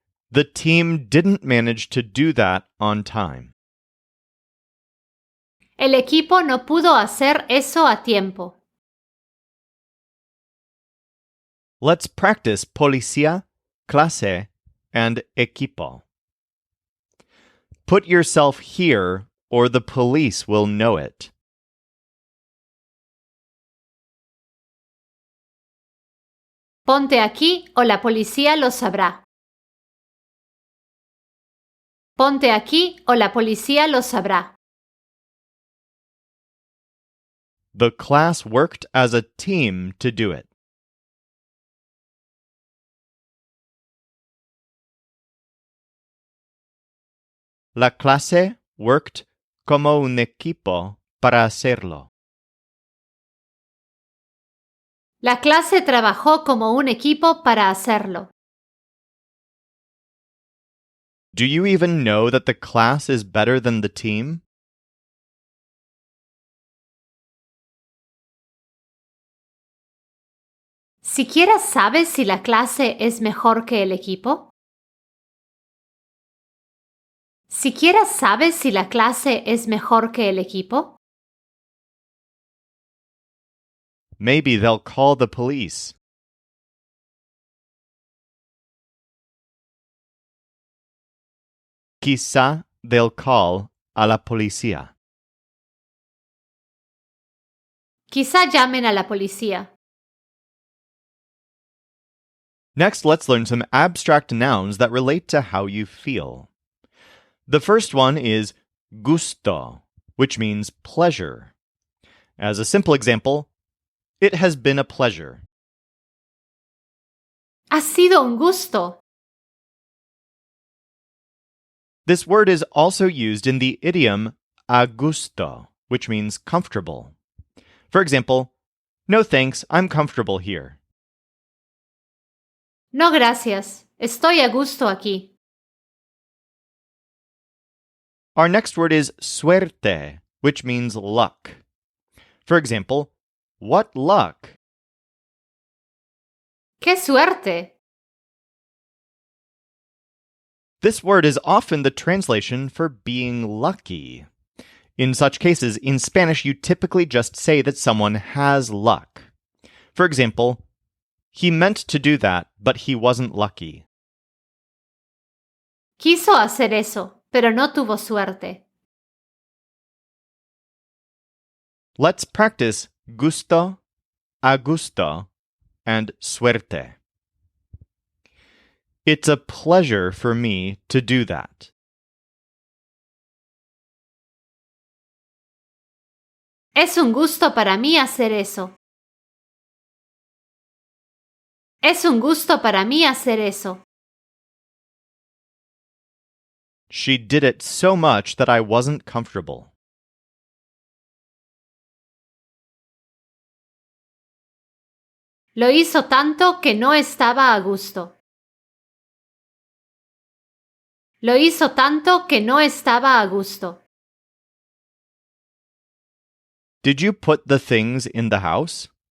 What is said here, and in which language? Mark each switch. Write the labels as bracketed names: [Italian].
[English] The team didn't manage to do that on time. [Spanish] El equipo no pudo hacer eso a tiempo. [English] Let's practice policía, clase, and equipo. Put yourself here, or the police will know it. [Spanish] Ponte aquí o la policía lo sabrá. Ponte aquí o la policía lo sabrá. [English] The class worked as a team to do it. [Spanish] La clase [English] worked [Spanish] como un equipo para hacerlo. La clase trabajó como un equipo para hacerlo. [English] Do you even know that the class is better than the team? [Spanish] ¿Siquiera sabes si la clase es mejor que el equipo? ¿Siquiera sabes si la clase es mejor que el equipo? [English] Maybe they'll call the police. [Spanish] Quizá [English] they'll call [Spanish] a la policía. Quizá llamen a la policía. [English] Next, let's learn some abstract nouns that relate to how you feel. The first one is gusto, which means pleasure. As a simple example, it has been a pleasure. [Spanish] Ha sido un gusto. [English] This word is also used in the idiom a gusto, which means comfortable. For example, no thanks, I'm comfortable here. [Spanish] No gracias, estoy a gusto aquí. [English] Our next word is suerte, which means luck. For example, what luck? [Spanish] ¡Qué suerte! [English] This word is often the translation for being lucky. In such cases, in Spanish, you typically just say that someone has luck. For example, he meant to do that, but he wasn't lucky. [Spanish] Quiso hacer eso, pero no tuvo suerte. [English] Let's practice gusto, a gusto, and suerte. It's a pleasure for me to do that. [Spanish] Es un gusto para mí hacer eso. Es un gusto para mí hacer eso. [English] She did it so much that I wasn't comfortable. [Spanish] Lo hizo tanto que no estaba a gusto. Lo hizo tanto que no estaba a gusto. [English] Did you put the things in the house?